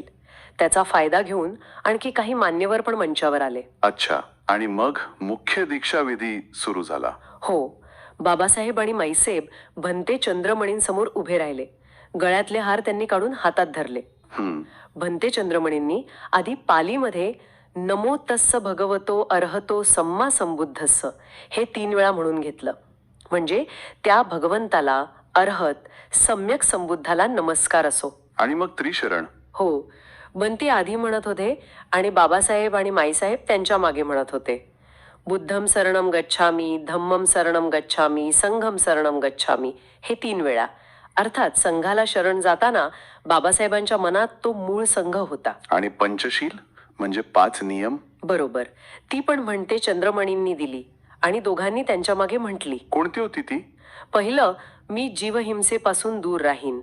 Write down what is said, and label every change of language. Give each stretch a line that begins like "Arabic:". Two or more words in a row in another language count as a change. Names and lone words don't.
Marathi: त्याचा फायदा घेऊन आणखी काही मान्यवर पण मंचावर आले. अच्छा, आणि मग मुख्य दीक्षाविधी सुरू झाला. हो. बाबासाहेब आणि माईसाहेब भंते चंद्रमणींसमोर उभे राहिले. गळ्यातले हार त्यांनी काढून हातात धरले. भंते चंद्रमणींनी आधी पालीमध्ये
Pali: नमो तस्स भगवतो अर्हतो सम्मा संबुद्धस्स
Marathi: हे 3 वेळा म्हणून घेतलं. म्हणजे त्या भगवंताला, अर्हत, सम्यक संबुद्धाला नमस्कार असो. आणि मग त्रिशरण. हो, बंती आधी म्हणत होते आणि बाबासाहेब आणि माईसाहेब त्यांच्या मागे म्हणत होते.
Pali: बुद्धम शरणम गच्छामी, धम्मम शरणम गच्छामी, संघम शरणम गच्छामी
Marathi: हे 3 वेळा. अर्थात संघाला शरण जाताना बाबासाहेबांच्या मनात तो मूळ संघ होता. आणि पंचशील म्हणजे 5 नियम. बरोबर, ती पण म्हणते चंद्रमणींनी दिली आणि दोघांनी त्यांच्या मागे म्हटली. कोणती होती ती? पहिलं, मी जीवहिंसेपासून दूर राहीन.